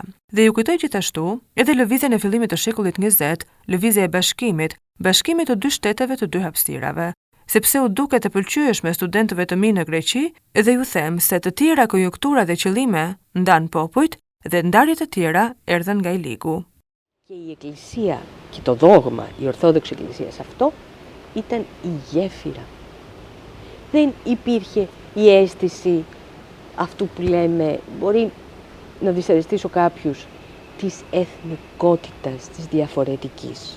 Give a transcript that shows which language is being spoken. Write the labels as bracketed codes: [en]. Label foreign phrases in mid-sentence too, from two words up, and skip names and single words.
[sq] Dhe ju kujtoj gjithashtu edhe lëvizjen e fillimit të shekullit 20, lëvizja e bashkimit të dy shteteve të dy hapësirave, sepse u duket e pëlqyeshme studentëve të mi në Greqi dhe ju them se të tjera konjunktura dhe qëllime ndan popujt dhe ndarjet të tjera erdhen nga i ligu. [el] Και η Εκκλησία και το δόγμα, η Ορθόδοξη Εκκλησία σε αυτό ήταν η γέφυρα. Δεν υπήρχε η αίσθηση αυτού που λέμε, μπορεί να δυσαρεστήσω κάποιους, της εθνικότητας, της διαφορετικής.